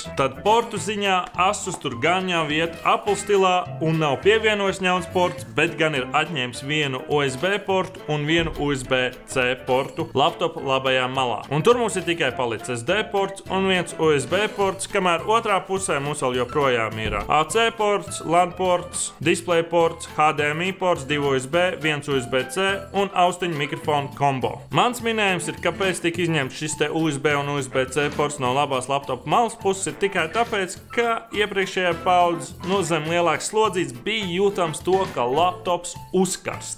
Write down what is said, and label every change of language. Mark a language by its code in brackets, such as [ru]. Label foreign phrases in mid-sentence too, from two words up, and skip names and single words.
[lv] Tad portu ziņā Asus tur gan jau iet Apple stilā un nav pievienojis jauns ports, bet gan ir atņēmis vienu USB portu un vienu USB-C portu laptopa labajā malā. Un tur mums ir tikai palicis SD ports un viens USB ports, kamēr otrā pusē mums vēl joprojām ir AC ports, LAN ports, display ports, HDMI ports, 2 USB, 1 USB-C un austiņu mikrofonu kombo. Mans minējums ir, kāpēc tika izņemts šis te USB un USB-C ports no labās laptopa malas puses, ir tikai tāpēc, ka iepriekšējā paudzes zem lielāks slodzīts bija jūtams to, ka laptops uzkarst.